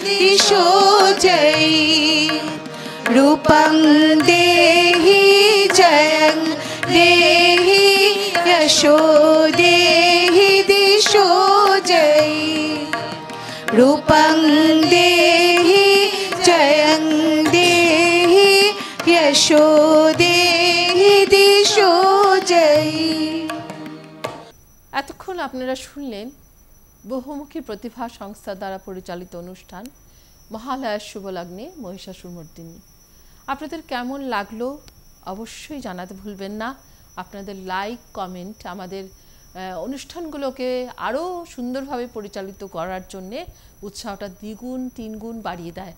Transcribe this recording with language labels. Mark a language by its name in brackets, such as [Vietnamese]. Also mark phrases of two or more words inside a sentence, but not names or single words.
[Sanskrit] दिशो जयी रूपं देहि जयं देहि यशो देहि दिशो जयी रूपं देहि जयं देहि यशो देहि दिशो जयी। [Bangla] এতক্ষণ আপনারা শুনলেন বহুমুখী প্রতিভা সংস্থা দ্বারা পরিচালিত অনুষ্ঠান মহালয়ার শুভলগ্নে মহিষাসুরমর্দিনী। আপনাদের কেমন লাগলো অবশ্যই জানাতে ভুলবেন না। আপনাদের লাইক কমেন্ট আমাদের অনুষ্ঠানগুলোকে আরও সুন্দরভাবে পরিচালিত করার জন্যে উৎসাহটা দ্বিগুণ তিনগুণ বাড়িয়ে দেয়।